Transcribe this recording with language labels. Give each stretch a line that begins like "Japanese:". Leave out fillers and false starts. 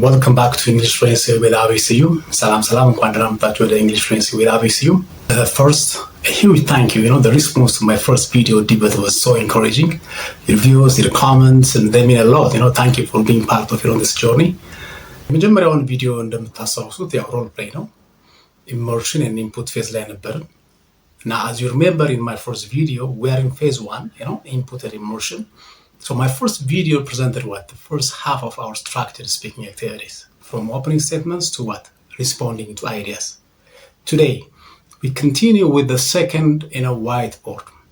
English: Welcome back to English Fluency with ABCU. Salam,
Amharic: እንኳን ደህና መጣችሁ ወደ
English: English Fluency with ABCU. First, a huge thank you. The response to my first video debate was so encouraging. Your views, your comments, and they mean a lot. Thank you for being part of this journey.
Amharic: መጀመሪያውን ቪዲዮ እንደምታስታውሱት ያው ሮል ፕሌይ ነው።
English: Immersion and input phase
Amharic: ላይ ነበር.
English: Now, as you remember in my first video, we are in phase 1, input and immersion. So my first video presented the first half of our structured speaking activities, from opening statements to responding to ideas. Today, we continue with the second whiteboard.